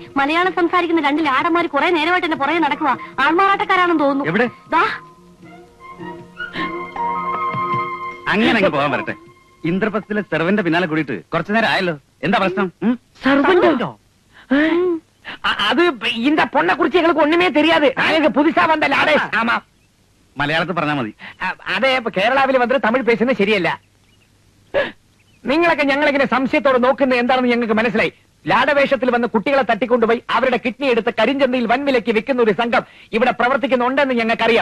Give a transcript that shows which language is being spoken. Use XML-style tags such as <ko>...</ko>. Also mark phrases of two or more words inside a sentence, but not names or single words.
<ml>മലയാളം സംസാരിക്കുന്ന രണ്ട് ലാടന്മാർ കുറെ നേരമായിട്ട് എന്നെ പുറകെ നടക്കുക. ആൾമാറാട്ടക്കാരാണെന്ന് തോന്നുന്നു. എവിടെ? ദാ. അങ്ങനെ അങ്ങ് പോകാൻ വരട്ടെ. ഇന്ദ്രപ്രസ്ഥത്തിലെ സെർവന്റെ പിന്നാലെ കൂടിയിട്ട് കുറച്ചു നേരം ആയല്ലോ. എന്താ പ്രശ്നം? സർവന്റോ?</ml> <ta>அது இந்த பொண்ணை குறிச்சு எங்களுக்கு ஒண்ணுமே தெரியாது. நாங்க புதுசா வந்த லாடேஷ். ஆமா,</ta> <ml>മലയാളത്തിൽ പറഞ്ഞാൽ മതി. അതെ, കേരളാവിൽ വന്നിട്ട് തമിഴ് പേശുന്നത് ശരിയല്ല. നിങ്ങളൊക്കെ ഞങ്ങളിങ്ങനെ സംശയത്തോടെ നോക്കുന്നത് എന്താണെന്ന് ഞങ്ങൾക്ക് മനസ്സിലായി. ലാടവേഷത്തിൽ വന്ന് കുട്ടികളെ തട്ടിക്കൊണ്ടുപോയി അവരുടെ കിഡ്നി എടുത്ത് കരിഞ്ചന്തയിൽ വൻവിലയ്ക്ക് വിൽക്കുന്ന ഒരു സംഘം ഇവിടെ പ്രവർത്തിക്കുന്നുണ്ടെന്ന് ഞങ്ങൾക്കറിയാം.</ml>